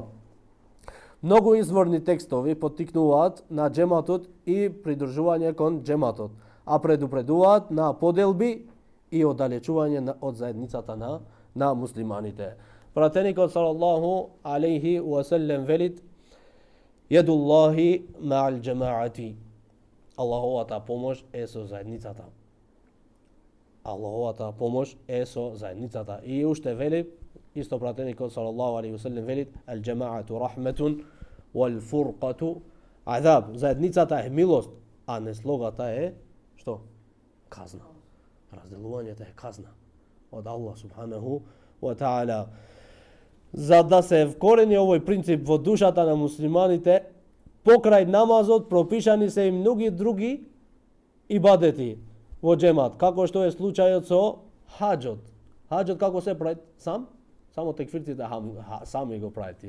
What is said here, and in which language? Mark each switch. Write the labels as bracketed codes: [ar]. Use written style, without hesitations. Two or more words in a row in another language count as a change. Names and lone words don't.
[mk] Многу изворни текстови поттикнуваат на џематот и придржување кон џематот, а предупредуваат на поделби и оддалечување од заедницата на муслиманите. Пратеникот [ar] صلى الله عليه وسلم [mk] велит: [ar] يد الله مع الجماعة. [mk] Аллаховата помош е со заедницата. Аллаховата помош е со заедницата. И уште вели, исто пратеникот [ar] صلى الله عليه وسلم [mk] велит: [ar] الجماعة رحمة والفرقة عذاب. [mk] Заедницата е милост, а неслогата е што? Казна. Разделувањето е казна од Аллах [ar] سبحانه وتعالى. [mk] За да се вкорени овој принцип во душата на муслиманите, покрај намазот пропишани се и многи други ибадети во џемат, како што е случајот со хаџот. Хаџот како се прави? Само текфирците сами го правите.